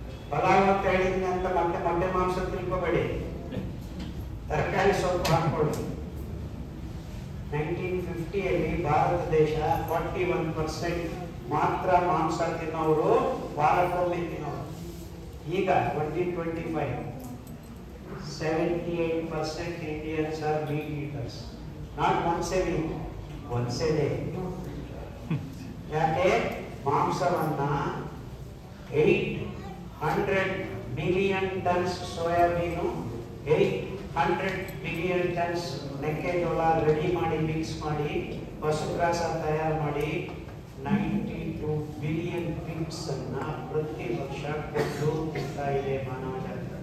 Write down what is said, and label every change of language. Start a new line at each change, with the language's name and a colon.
Kannada: ಪಲಾವ್ ಅಂತ ಹೇಳಿದ್ನಿ ಅಂತ ಮತ್ತೆ ಮೊಟ್ಟೆ ಮಾಂಸ ತಿಳ್ಕೋಬೇಡಿ, ತರಕಾರಿ ಸೊಪ್ಪು ಹಾಕೊಳ್ಳಿ. 1950ಯಲ್ಲಿ ಭಾರತ ದೇಶ 41% ಮಾತ್ರ ಮಾಂಸ ತಿನ್ನೋರು, ವಾರಕ್ಕೊಮ್ಮೆ ತಿನ್ನೋರು. ಈಗ
English: 2025 78% Indians are meat eaters. Not once a week, once a day.
Kannada: ಯಾಕೆ? ಮಾಂಸವನ್ನ 800 million tons soya bean, 800 billion tons ಮೆಕ್ಕೆಜೋಳ ರೆಡಿ ಮಾಡಿ ಮಿಕ್ಸ್ ಮಾಡಿ ಪಶುಗ್ರಾಸ ತಯಾರು ಮಾಡಿ 92 ಬಿಲಿಯನ್ ಪಿಗ್ಸ್ ಅನ್ನ ಪ್ರತಿ ವರ್ಷ ಕೊಟ್ಟು ತಿಂತಾ ಇದೆ ಮಾನವ ಜಾತಿ.